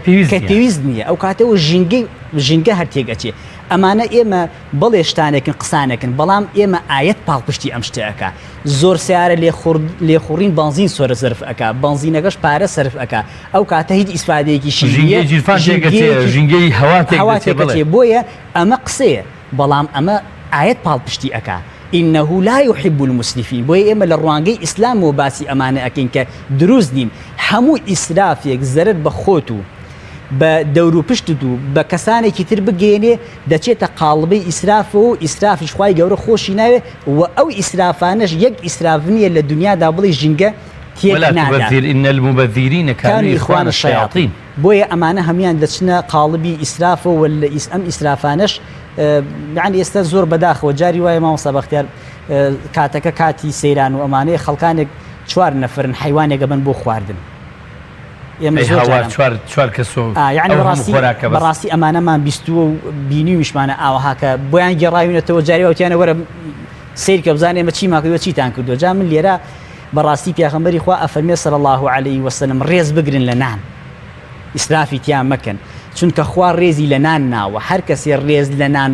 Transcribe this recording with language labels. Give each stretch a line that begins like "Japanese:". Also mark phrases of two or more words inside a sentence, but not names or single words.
Central Kurdish: پێویست نییە ئەو کاتەوە ژینگە هەر تێگەچێ ئەمانە ئێمە بەڵێ شتانێکن قسانێکن بەڵام ئێمە ئاەت پاڵپشتی ئەم شتەکە زۆر سیارە لێخوڕین بنزین سۆرە سرف ئەکا بنزینەکەش پارە سرف ئەکا ئەو کاتە هیچ ئیسفادەیەکی ژینگەی هەواتێکێ بۆیە ئەمە قسەیە بەڵام ئەمە ئاەت پاڵپشتی ئەکا
Arabic: إنه لا يحب المسرفين
Central Kurdish: بۆیە ئێمە لە ڕوانگەی ئیسلام و باسی ئەمانە ئەکەین کە دروست نین هەموو ئیسرافێک زەرر بە خۆت و بە دەور و پشت و بە کەسانێکی تر بگەێنێ دەچێتە قاڵبەی ئیسراف و ئیسرافیش خوای گەورە خۆشی ناوێ و ئەو ئیسرافانەش یەک ئیسراف نییە لە دنیادا بڵێ ژینگە
Arabic: إن المبذرين كانوا إخوان الشياطين
Central Kurdish: بۆیە ئەمانە هەمیان دەچنە قاڵبی ئیسراف و ئەم ئیسرافانەش يعني ئێستا زۆر بەداخەوە جاری وایە مامۆستا بەختیار کاتەکە کاتی سەیران و ئەمانەیە خەڵکانێک 4 نەفرن حیوانێک بن بۆ خواردن بەڕاستی ئەمانەمان بیستووە و بینیویشمانە ئاوەها کە بۆیان گێڕاوینەتەوە جاری وتیانە وەرە سیر کە بزانێ ئێمە چی ماکردووە چیتان کردووە جا من لێرە بەڕاستی پیاغەمبەری خوا ئەفەرمێ
Arabic: صلی الله عليه وسلم
Central Kurdish: ڕێز بگرن لە نان ئیسرافی تیان مەکەن چونکە خوا ڕێزی لە نان ناوە هەر کەسێ ڕێز لە نان